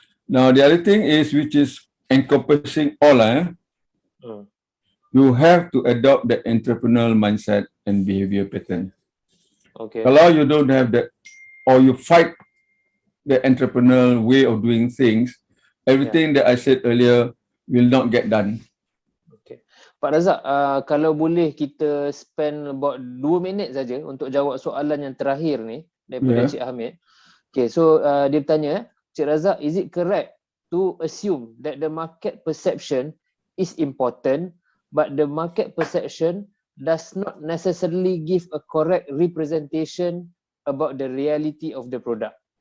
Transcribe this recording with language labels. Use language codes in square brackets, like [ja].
[en] Now the other thing is, which is encompassing all, you have to adopt the entrepreneurial mindset and behavior pattern. Okay. [ms] Kalau [en] you don't have that, or you fight the entrepreneurial way of doing things, everything that I said earlier will not get done. [ms] Pak Razak, kalau boleh kita [en] spend about [ms] 2 minit saja untuk jawab soalan yang terakhir ni daripada Cik Hamid. [en] Okay, so [ms] dia bertanya, [en] Cik Razak, is it correct to assume that the market perception is important but the market perception does not necessarily give a correct representation about the reality of the product?